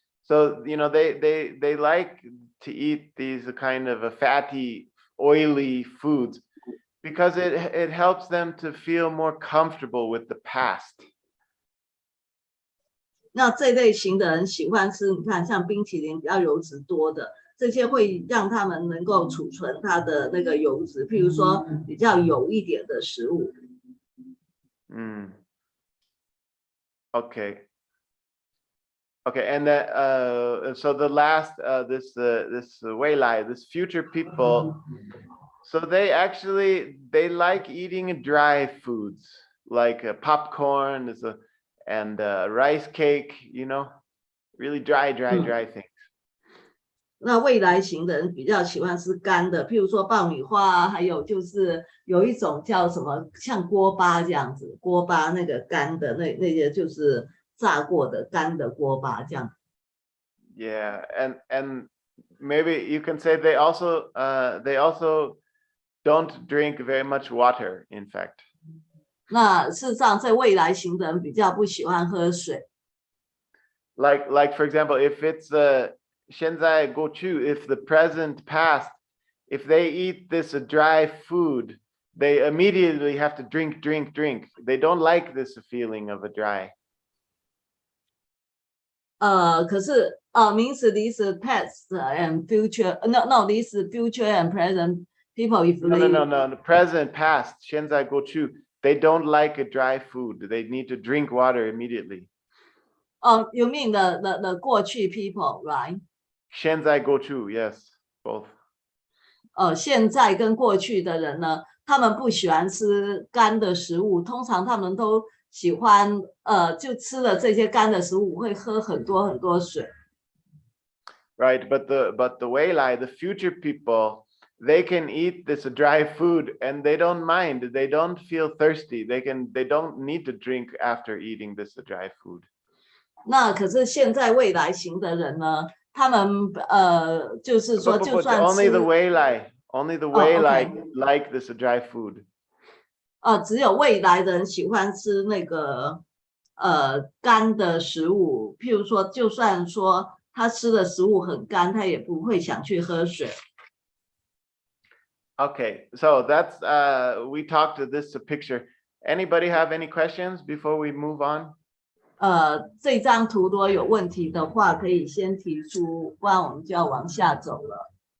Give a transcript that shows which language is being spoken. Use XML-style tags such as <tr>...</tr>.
<en>So they like to eat these kind of fatty, oily foods because it helps them to feel more comfortable with the past.</en> <zh>那这类型的人喜欢吃，你看像冰淇淋比较油脂多的，这些会让他们能够储存它的那个油脂，譬如说比较油一点的食物。</zh> <en>Okay. Okay, and then so the last this Weilai, this future people, so they like eating dry foods like popcorn and rice cake, really dry things.</en> <zh>那未来型的人比较喜欢吃干的，譬如说爆米花啊，还有就是有一种叫什么像锅巴这样子，锅巴那个干的那些就是炸过的干的锅巴这样。</zh> <en>Yeah, and maybe you can say they also don't drink very much water, in fact.</en> <zh>那事实上，在未来型的人比较不喜欢喝水。</zh> <en>Like for example, if it's Shenzai Gochu, if the present past, if they eat this dry food, they immediately have to drink. They don't like this feeling of a dry.</en> <zh>可是</zh> <en>means this past and future. No, this future and present people. If No. The present past, Shenzai Gochu, they don't like a dry food. They need to drink water immediately. You mean the 过去 people, right? Shenzai Gochu, yes, both.</en> <zh>现在跟过去的人呢，他们不喜欢吃干的食物，通常他们都喜欢就吃了这些干的食物，会喝很多水。</zh> <en>Right, but the Weilai, the future people, they can eat this dry food and they don't mind. They don't feel thirsty. They don't need to drink after eating this dry food.</en> <zh>那可是现在未来型的人呢，他们就是说，就算</zh> <en>only the Weilai okay. like this dry food.</en> <zh>只有未来的人喜欢吃那个干的食物，譬如说，就算说他吃的食物很干，他也不会想去喝水。</zh> <en>Okay, so that's we talked to this picture. Anybody have any questions before we move on?</en> <zh>这张图如果有问题的话，可以先提出，不然我们就要往下走了。</zh>